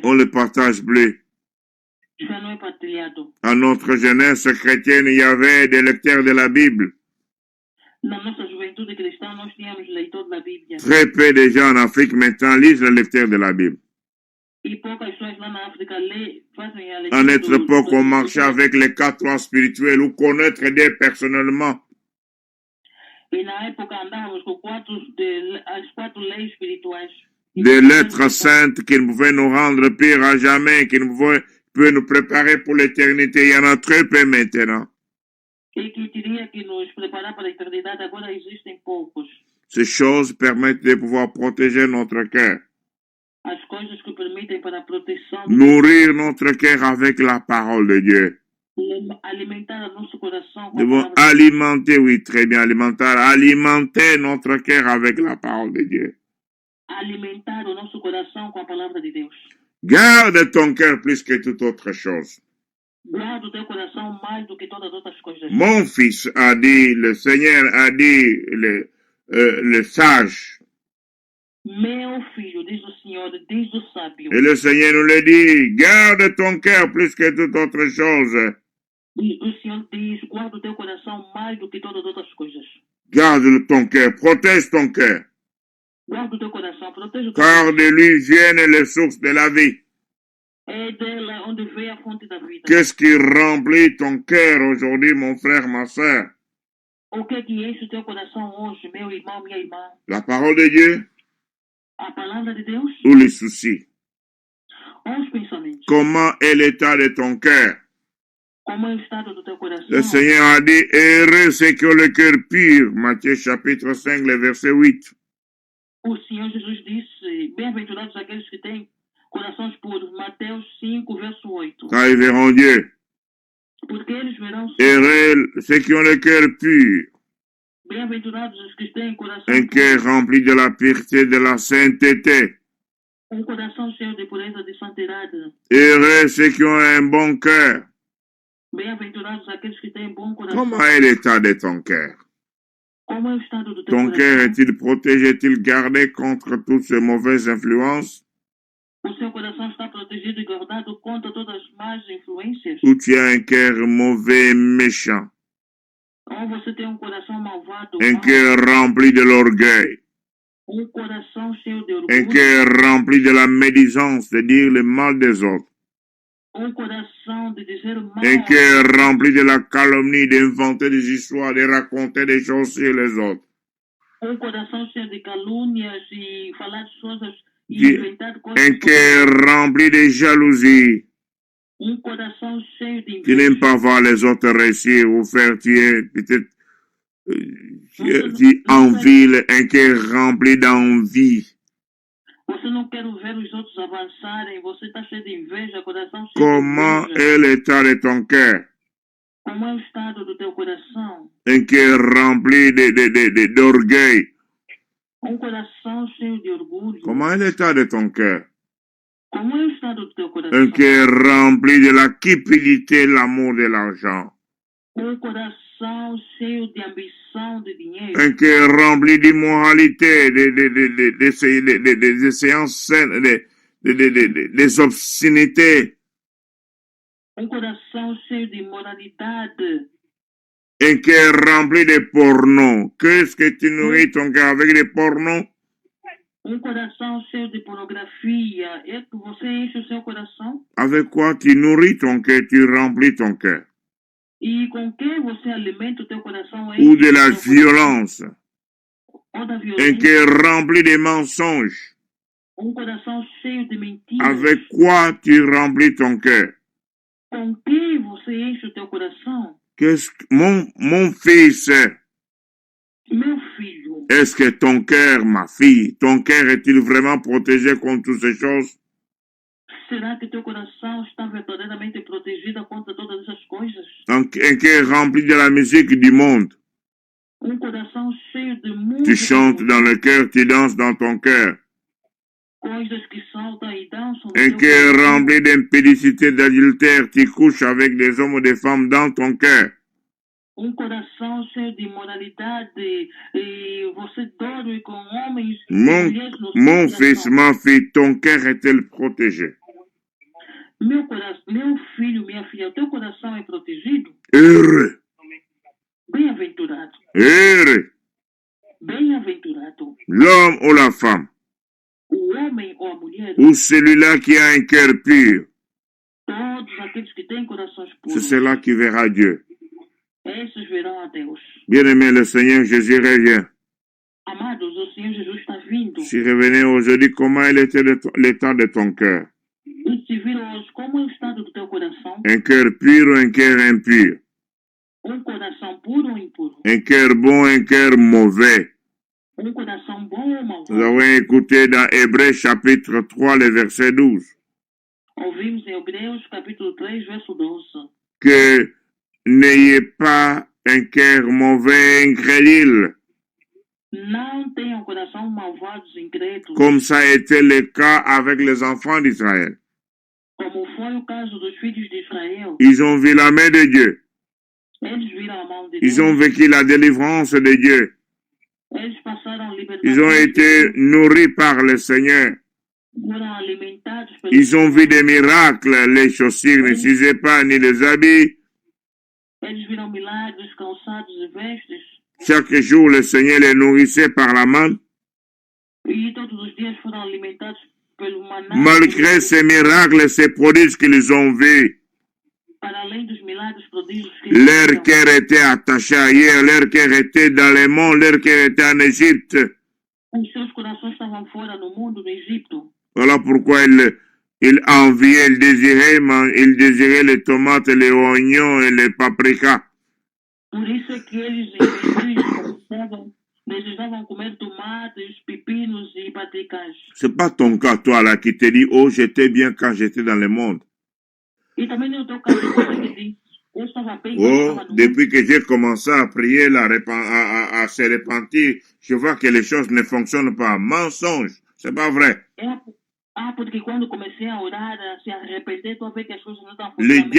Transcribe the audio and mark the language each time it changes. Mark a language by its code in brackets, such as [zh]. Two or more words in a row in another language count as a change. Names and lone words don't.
[fr] On ne le partage plus. [pt] Já não é partilhado. [fr] À notre jeunesse chrétienne, il y avait des lecteurs de la Bible. [pt] Na nossa juventude cristã, nós tínhamos leitor da Bíblia. [fr] Très peu de gens en Afrique maintenant lisent le lecteur de la Bible. [pt] E poucas pessoas lá na África fazem a leitura. [fr] À notre époque, on marchait avec les 4 lois spirituelles ou connaître Dieu personnellement. [pt] E na época andávamos com as 4 leis espirituais. [fr] Des lettres saintes qui pouvaient nous rendre pires à jamais, qui pouvaient nous préparer pour l'éternité. Il y en a très peu maintenant. [pt] E que teria que nos preparar para a eternidade, agora existem poucos. [fr] Ces choses permettent de pouvoir protéger notre cœur. [pt] As coisas que permitem para a proteção. [fr] Nourrir notre cœur avec la parole de Dieu. [pt] Alimentar nosso coração. [fr] Nous devons alimenter, oui, très bien, alimenter notre cœur avec la parole de Dieu. [pt] Alimentar o nosso coração com a palavra de Deus. [fr] Garde ton cœur plus que toute autre chose. [pt] Guarda o teu coração mais do que todas as outras coisas. [fr] Mon fils a dit, le Seigneur a dit, le sage. [pt] Meu filho, diz o Senhor, diz o sábio. [fr] Et le Seigneur nous le dit, garde ton cœur plus que toute autre chose. [pt] E o Senhor diz, guarda o teu coração mais do que todas as outras coisas. [fr] Garde ton cœur, protège ton cœur. [pt] Guarda o teu coração, protege o teu [fr] Car [pt] coração. [fr] de lui viennent les sources de la vie. [pt] É dela onde vem a fonte da vida. [fr] Qu'est-ce qui remplit ton cœur aujourd'hui, mon frère, ma soeur? [pt] O que enche o teu coração hoje, meu irmão, minha irmã? [fr] La parole de Dieu [pt] A palavra de Deus [fr] ou les soucis? [pt] ou os pensamentos? [fr] Comment est l'état de ton cœur? [pt] Como é o estado do teu coração? [fr] Le Seigneur a dit, heureux ceux qui ont le cœur pur. Matthieu chapitre 5, le verset 8. [pt] O Senhor Jesus disse, bem-aventurados aqueles que têm corações puros. Mateus 5, verso 8. [fr] Car ils verront Dieu. [pt] Porque eles verão [fr] Heureux ceux qui ont le cœur pur. [pt] Bem-aventurados os que têm coração [fr] Un cœur rempli de la pureté, de la sainteté. [pt] coração cheio de pureza, de santidade. [fr] Heureux ceux qui ont un bon cœur. [pt] Bem-aventurados aqueles que têm bom coração. [fr] Comment est l'état de ton cœur? [pt] Como é o estado do teu [fr] Ton cœur [pt] coração? [fr] est-il protégé, est-il gardé contre toutes ces mauvaises influences? [pt] O seu coração está protegido e guardado contra todas as más influências? [fr] Ou tu as un cœur mauvais et méchant? [pt] Ou você tem coração malvado, [fr] Un [pt] mau, [fr] cœur rempli de l'orgueil? [pt] coração cheio de [fr] Un [pt] orgulho, [fr] cœur rempli de la médisance, de dire le mal des autres? [pt] coração de dizer mal, [fr] Un cœur rempli de la calomnie, d'inventer des histoires, de raconter des choses sur les autres? [pt] coração cheio de calúnias e falar de coisas e Di- inventar coisas, [fr] Un cœur rempli de jalousie, [pt] coração cheio de [fr] qui n'aime [pt] inveja, [fr] pas voir les autres réussir ou faire tuer, peut-être qui envie, un cœur rempli d'envie. [pt] você não quer ver os outros avançarem, você está cheio de inveja, coração cheio [fr] Comment [pt] de inveja. [fr] est l'état de ton cœur? [pt] Como é o estado do teu coração? [fr] Un cœur rempli d'orgueil. [pt] Coração cheio de orgulho. [fr] Comment est l'état de ton cœur? [pt] Como é o estado do teu coração? [fr] Un cœur rempli de la cupidité, l'amour de l'argent. [pt] Coração cheio de ambição de dinheiro. [fr] Un cœur rempli d'immoralité, des séances saines, des obscénités. [pt] Coração cheio de imoralidade. [fr] Un cœur rempli de porno. Qu'est-ce que tu nourris ton cœur avec des pornos? [pt] Coração cheio de pornografia. É que você enche o seu coração? [fr] Avec quoi tu nourris ton cœur, tu remplis ton cœur? [pt] E com que você alimenta o teu coração? [fr] Ou de la violence? [pt] Ou da [fr] Un [pt] violência? [fr] cœur rempli de mensonges. [pt] Coração cheio de mentiras. [fr] Avec quoi tu remplis ton cœur? [pt] Com que você enche o teu coração? [fr] Qu'est-ce que, mon fils, [pt] Meu filho, [fr] est-ce que ton cœur, ma fille, ton cœur est-il vraiment protégé contre toutes ces choses? [pt] será que teu coração está verdadeiramente protegido contra todas essas coisas? [fr] Un cœur rempli de la musique du monde. [pt] Coração cheio de música. [fr] Tu chantes dans le cœur, tu danses dans ton cœur. [pt] Coisas que saltam e dançam. [fr] Un cœur rempli d'impudicité, d'adultère, tu couches avec des hommes ou des femmes dans ton cœur. [pt] Coração cheio de imoralidade e você dorme com homens e mulheres no seu [fr] Mon [pt] coração. [fr] fils, ma fille, ton cœur est-il protégé? [pt] Meu filho, minha filha, teu coração é protegido? [fr] Heureux, [pt] Bem-aventurado. [fr] heureux, [pt] Bem-aventurado. [fr] l'homme ou la femme, [pt] O homem ou a mulher, [fr] ou celui-là qui a un cœur pur, [pt] todos aqueles que têm corações [fr] c'est [pt] puros, [fr] celui-là qui verra Dieu. [pt] esses verão a Deus. [fr] Bien-aimé, le Seigneur Jésus revient. [pt] Amados, o Senhor Jesus está vindo. [fr] Si revenez aujourd'hui, comment est l'état de ton cœur? [pt] E te viram hoje, como é o estado do teu coração? [fr] Un cœur pur ou un cœur impur? [pt] Coração puro ou impuro? [fr] Un cœur bon, un cœur mauvais? [pt] Coração bom ou mau? [fr] Nous avons écouté dans Hébreux chapitre 3, le verset 12, [pt] Ouvimos em Hebreus capítulo 3, verso 12. [fr] que n'ayez pas un cœur mauvais, incrédule, [pt] Não tenham coração malvados e incrédulos, [fr] comme ça a été le cas avec les enfants d'Israël. [pt] como foi o caso dos filhos de Israel. [fr] Ils ont vu la main de Dieu. [pt] Eles viram a mão de [fr] Ils [pt] Deus. [fr] ont vécu la délivrance de Dieu. [pt] Eles passaram libertação. [fr] Ils ont été nourris par le Seigneur. [pt] Foram alimentados pelo [fr] Ils ont vu des miracles. Les chaussures ne s'usaient pas, ni les habits. [pt] Eles viram milagres, calçados e vestes. [fr] Chaque jour, le Seigneur les nourrissait par la main. [pt] E todos os dias foram alimentados pelo maná. [fr] Malgré ces miracles, ces prodiges qu'ils ont vus, [pt] Para além dos milagres, prodígios que [fr] leur [pt] viram, [fr] cœur était attaché ailleurs, leur cœur était dans les monts, leur cœur était en Égypte. [pt] os seus corações estavam fora no mundo, no Egito. [fr] Voilà pourquoi il enviait, il désirait les tomates, les oignons et les paprikas. [pt] Por isso é que eles desejavam comer tomates, pepinos e papricas. [fr] C'est pas ton cas, toi, là, qui te dit, oh, j'étais bien quand j'étais dans le monde. [pt] E também no teu caso, você que diz, eu estava bem quando Oh, estava no mundo. [fr] depuis que j'ai commencé à prier, à se repentir, je vois que les choses ne fonctionnent pas. Mensonge, c'est pas vrai. [pt] Porque quando comecei a orar, a se arrepender, tu a ver que as coisas não estão